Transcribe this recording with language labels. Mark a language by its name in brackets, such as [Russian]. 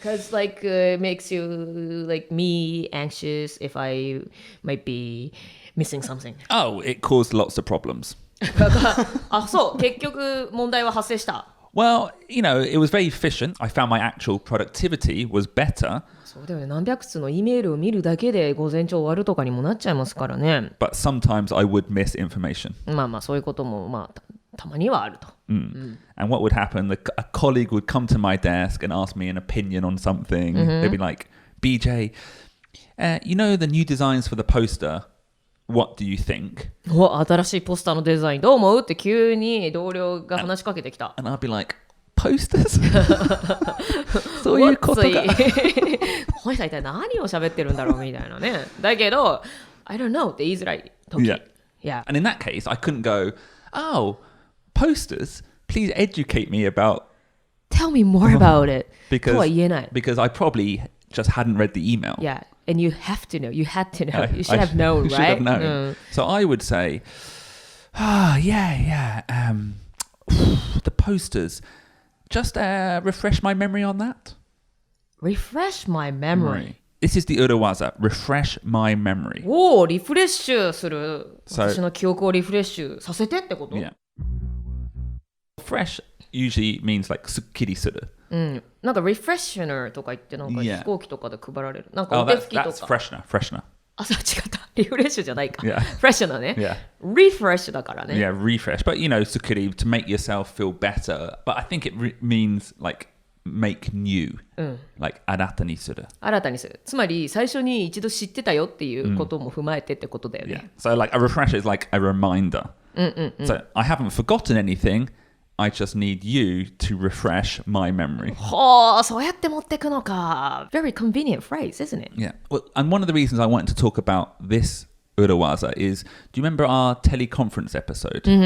[English] Cause like makes you like me anxious if I might be missing something. Oh, it caused lots of problems. [Japanese] あ、そう。結局問題は発生した。 [English] Well, you know, it was very efficient. I found my actual productivity was better. [Japanese] そうだよね。何百通の E メールを見るだけで午前中終わるとかにもなっちゃいますからね。 [English] But sometimes I would miss information. [Japanese] まあまあそういうこともまあたまにはあると。 [English] And what would happen, a colleague would come to my desk and ask me an opinion on something. They'd be like, BJ, you know the new designs for the poster? What do you think? [Japanese] 新しいポスターのデザインどう思うって急に同僚が話しかけてきた。 [English] And I'd be like, posters? [Japanese] そういうことか。この人一体何を喋ってるんだろうみたいなね。だけど、 [English] I don't know [Japanese] って言いづらい時。 [English] Yeah. And in that case, I couldn't go, oh, posters? Please educate me about... Tell me more about it. [Japanese] とは言えない。 [English] Because I probably just hadn't read the email. Yeah. And you have to know. You had to know. You should have known, right? Should have known. So I would say, yeah. The posters. Just refresh my memory on that. Refresh my memory. This is the Urawaza. Refresh my memory. [Japanese] おー、リフレッシュする。私の記憶をリフレッシュさせてってこと？ [English] Yeah. Fresh usually means like [Japanese] すっきりする。なんか refreshener とか言ってなんか飛行機とかで配られる。なんか [English] Oh, [Japanese] お手拭きとか。 [English] that's freshener. [Japanese] あ、そう違った。リフレッシュじゃないか。 [English] Yeah. [Japanese] Freshener ね。 [English] Yeah. [Japanese] Refresh だからね。 [English] Yeah, refresh. But you know, すっきり to make yourself feel better. But I think it means like make new. [Japanese] Like 新たにする。新たにする。つまり最初に一度知ってたよっていうことも踏まえてってことだよね。 [English] Yeah. So like a refresher is like a reminder. So I haven't forgotten anything. I just need you to refresh my memory. [Japanese] ほー、そうやって持ってくのか。 [English] Very convenient phrase, isn't it? Yeah. Well, and one of the reasons I wanted to talk about this Urawaza is, do you remember our teleconference episode?